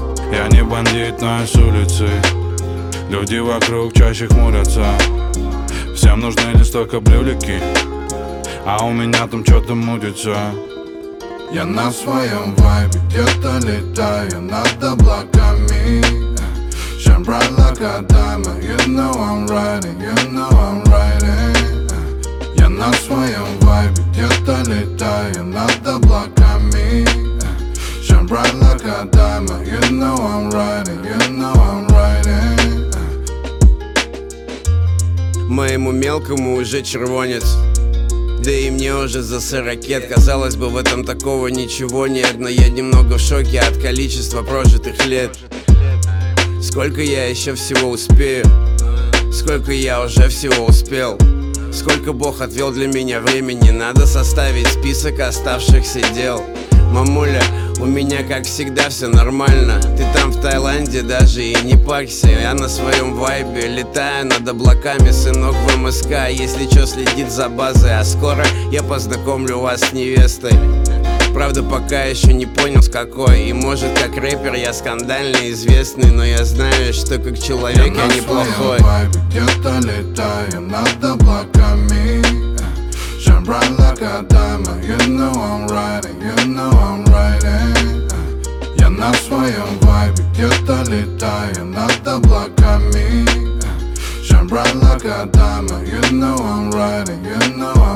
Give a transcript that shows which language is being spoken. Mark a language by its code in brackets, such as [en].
[ru] Я не бандит, но я с улицы. Люди вокруг чаще хмурятся. Всем нужны лишь только брюлики, а у меня там что-то мутится. Я на своем вайбе, где-то летаю над облаками. [en] Shine bright like a diamond, you know I'm riding, you know I'm riding. [ru] Я на своем вайбе, где-то летаю над облаками. [en] Shine bright like a diamond, you know I'm riding, you know I'm riding. [ru] Моему мелкому уже червонец, да и мне уже за 40 лет. Казалось бы, в этом такого ничего нет, но я немного в шоке от количества прожитых лет. Сколько я еще всего успею? Сколько я уже всего успел? Сколько Бог отвел для меня времени? Надо составить список оставшихся дел. Мамуля, у меня как всегда все нормально. Ты там в Таиланде даже и не парься. Я на своем вайбе летаю над облаками. Сынок в МСК, если че, следит за базой. А скоро я познакомлю вас с невестой. Правда, пока еще не понял с какой. И может, как рэпер я скандально известный. Но я знаю, что как человек я неплохой. Я на своем вайбе где-то летаю над облаками. [en] Shine bright like a diamond, you know I'm riding, you know I'm riding. [ru] Я на своем вайбе где-то летаю над облаками. [en] Shine bright like a diamond, you know I'm riding, you know.